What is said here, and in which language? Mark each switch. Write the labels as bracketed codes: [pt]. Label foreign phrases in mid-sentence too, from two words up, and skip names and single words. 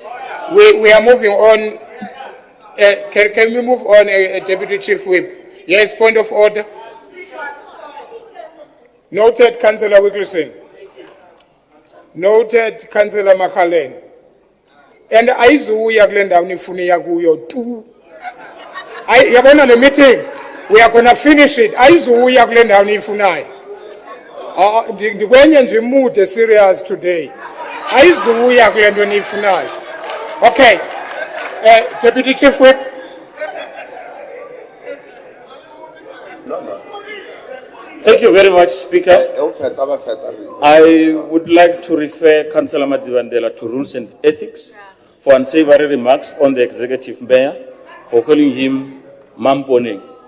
[en] We are moving on. Can we move on, Deputy Chief Whip? Yes, point of order. Noted, Councillor Wickelson. Noted, Councillor Makhaleng. [xh] and ayizuya kule ndawo nifuna iya kuyo tu. Yabona le [en] meeting, we are gonna finish it. [xh] Ayizuya kule ndawo nifunayo. Ndikwenye nje [en] mood serious today. [xh] Ayizuya kule nto nifunayo. [en] Okay. Deputy Chief Whip. Thank you very much, Speaker. I would like to refer Councillor Madzivandela to Rules and Ethics for unsavory remarks on the Executive Mayor for calling him Mamponing.